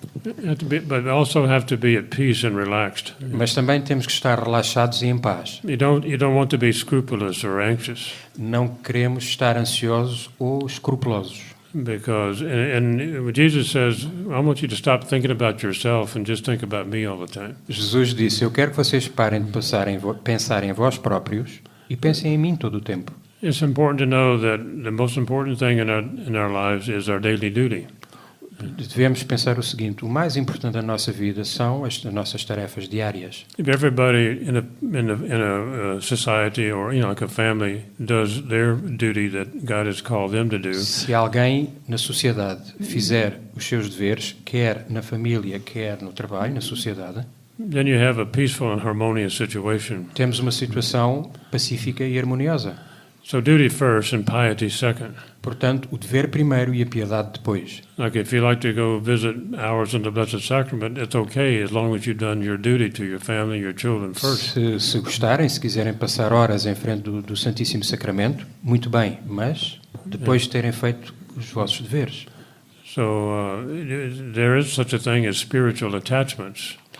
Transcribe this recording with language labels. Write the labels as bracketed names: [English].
[English] But also have to be at peace and relaxed. [Portuguese] Mas também temos que estar relaxados e em paz. [English] You don't want to be scrupulous or anxious. [Portuguese] Não queremos estar ansiosos ou escrupulosos. [English] Because and Jesus says, I want you to stop thinking about yourself and just think about me all the time. [Portuguese] Jesus disse, eu quero que vocês parem de pensar em vós próprios e pensem em mim todo o tempo. [English] It's important to know that the most important thing in our lives is our daily duty. [Portuguese] devemos pensar o seguinte: o mais importante da nossa vida são as nossas tarefas diárias. [English] If everybody in a society or like a family does their duty that God has called them to do, [Portuguese] Se alguém na sociedade fizer os seus deveres, quer na família, quer no trabalho, na sociedade, [English] then you have a peaceful and harmonious situation. [Portuguese] temos uma situação pacífica e harmoniosa. [English] So duty first and piety second. [Portuguese] Portanto, o dever primeiro e a piedade depois. [English] Like if you like to go visit hours in the Blessed Sacrament, it's okay as long as you've done your duty to your family, your children first. [Portuguese] Se gostarem, se quiserem passar horas em frente do Santíssimo Sacramento, muito bem, mas depois de terem feito os vossos deveres. [English] So there is such a thing as spiritual attachments.